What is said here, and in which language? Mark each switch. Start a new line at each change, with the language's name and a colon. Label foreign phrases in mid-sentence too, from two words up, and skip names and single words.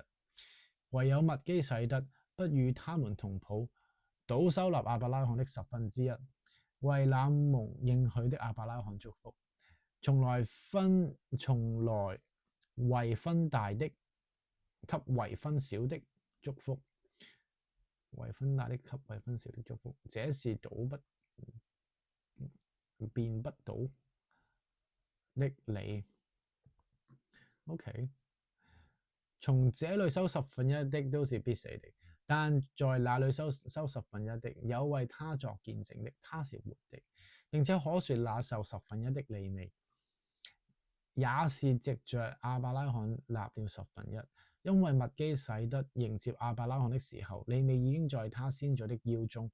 Cantonese: 唯有麥基洗德不與他們同譜，倒收納亞伯拉罕的1/10，為那蒙應許的亞伯拉罕祝福。從來為分大的給為分小的祝福，為分大的給為分小的祝福，這是變不倒的理。OK， 從這裏收1/10的都是必死的，但在那裏收1/10的，有為他作見證的，他是活的，並且可說那受1/10的利未，也是藉着亞伯拉罕納了1/10，因為麥基洗德迎接亞伯拉罕的時候，利未已經在他先祖的腰中。